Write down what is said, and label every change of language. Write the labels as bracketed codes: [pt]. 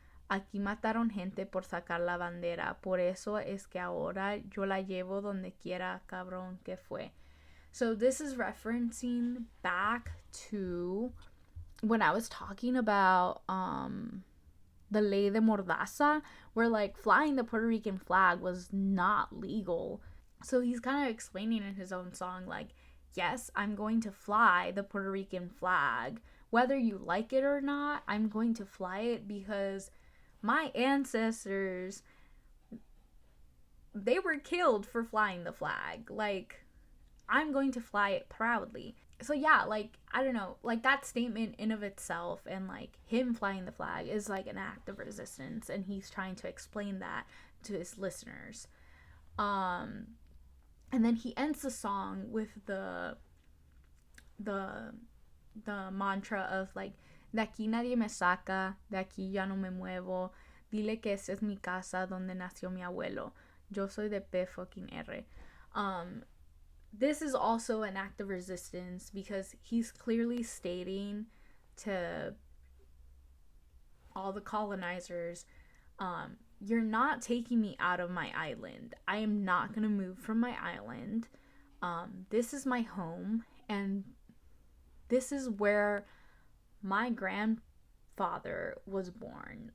[es] Aquí mataron gente por sacar la bandera. Por eso es que ahora yo la llevo donde quiera, cabrón que fue. [en] So this is referencing back to when I was talking about the Ley de Mordaza, where like flying the Puerto Rican flag was not legal. So he's kind of explaining in his own song like, yes, I'm going to fly the Puerto Rican flag. Whether you like it or not, I'm going to fly it because my ancestors, they were killed for flying the flag. Like, I'm going to fly it proudly. So yeah, like, I don't know, like that statement in of itself and like him flying the flag is like an act of resistance, and he's trying to explain that to his listeners. And then he ends the song with the mantra of like, [es] de aquí nadie me saca, de aquí ya no me muevo, dile que esa es mi casa donde nació mi abuelo, yo soy de P fucking R. [en] This is also an act of resistance because he's clearly stating to all the colonizers, you're not taking me out of my island. I am not going to move from my island. This is my home, and this is where my grandfather was born.